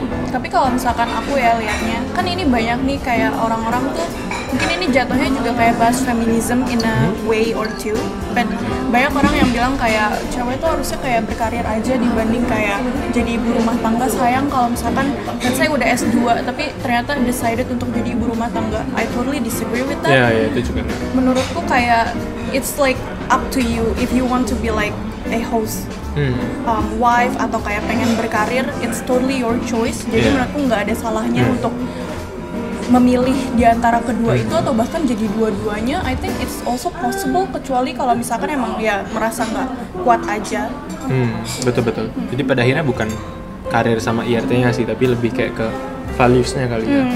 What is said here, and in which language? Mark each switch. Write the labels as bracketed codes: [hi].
[id] Tapi kalau misalkan aku ya liatnya, kan ini banyak nih kayak orang-orang tuh mungkin ini jatuhnya juga kayak bahas [en] feminism in a way or two. [id] But banyak orang yang bilang kayak cewek tuh harusnya kayak berkarir aja dibanding kayak jadi ibu rumah tangga. Sayang kalau misalkan dan saya udah S2 tapi ternyata decided untuk jadi ibu rumah tangga. [en] I totally disagree with that. [id] Iya, itu juga. Menurutku kayak [en] it's like up to you if you want to be like a host, wife [id] atau kayak pengen berkarir, [en] it's totally your choice. [id] Jadi menurutku nggak ada salahnya untuk memilih di antara kedua itu atau bahkan jadi dua-duanya. [en] I think it's also possible [id] kecuali kalau misalkan emang ya merasa nggak kuat aja. Betul. Jadi pada akhirnya bukan karir sama IRT-nya sih, tapi lebih kayak ke values-nya kali ya.